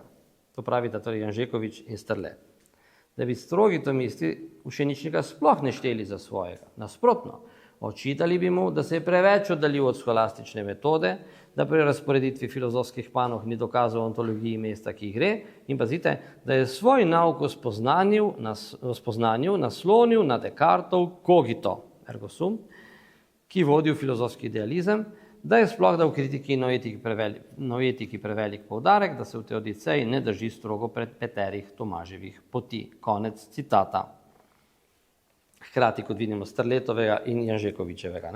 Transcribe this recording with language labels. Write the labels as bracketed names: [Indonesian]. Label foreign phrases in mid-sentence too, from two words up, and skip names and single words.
[Slovenian] To pravita torej Janžekovič in Strle. Da bi strogi tomisti Ušeničnika sploh ne šteli za svojega. Nasprotno, očitali bi mu, da se je preveč oddaljil od scholastične metode, da pri razporeditvi filozofskih panog ni dokazal ontologiji mesta, ki gre, in pazite, da je svoj nauk o spoznanju naslonil na Descartov [Latin] cogito, ergo sum, [Slovenian] ki vodi v filozofski idealizem, da je sploh dal kritiki noetiki prevelik poudarek, da se v Teodiceji ne drži strogo preterih Tomaževih poti. Konec citata. Hkrati, kot vidimo, Strletovega in Janžekovičevega.